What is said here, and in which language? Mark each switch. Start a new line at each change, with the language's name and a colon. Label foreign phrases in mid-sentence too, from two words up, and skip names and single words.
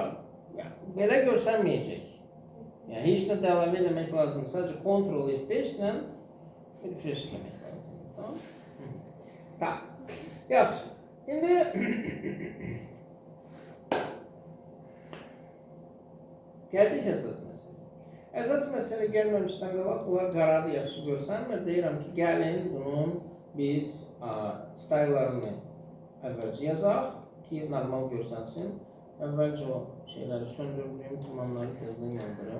Turkish: Yani,
Azerbaijani: belə görsənməyəcək.
Turkish: Yani hiç de devam etmek lazım. Sadece Ctrl F5 ile refresh etmek lazım. Tamam? Tamam. Yaxşı. Şimdi geldik
Azerbaijani: əsas məsələ. Əsas məsələ gəlməmişdən qabaq bunlar qaradı yaxşı görsənmir. Deyirəm ki, gəlin bunun biz style'larını əvvəlcə yazaq ki, normal görsənsin. Əvvəlcə o şeyləri söndürdüyüm tamamları tezdən yandırım.